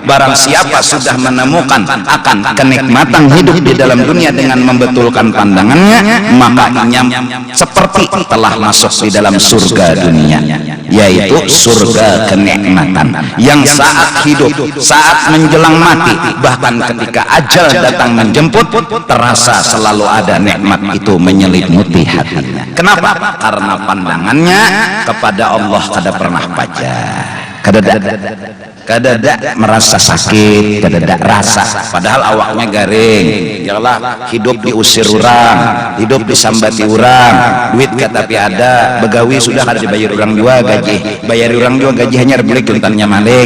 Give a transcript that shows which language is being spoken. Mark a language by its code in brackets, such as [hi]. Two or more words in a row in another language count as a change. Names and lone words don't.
[id] Barang siapa sudah menemukan akan kenikmatan hidup di dalam dunia dengan membetulkan pandangannya, maka ia seperti telah masuk di dalam surga dunia, yaitu surga kenikmatan yang saat hidup, saat menjelang mati, bahkan ketika ajal datang menjemput, terasa selalu ada nikmat itu menyelimuti hatinya. Kenapa? Karena pandangannya kepada Allah kada pernah pajah, kadada merasa sakit, kadada rasa, padahal awaknya garing. Yalah, hidup diusir orang, hidup disambati orang, duit tapi ada, begawi sudah kada dibayar orang juga gaji, bayar orang juga gaji hanya beli kentannya maling.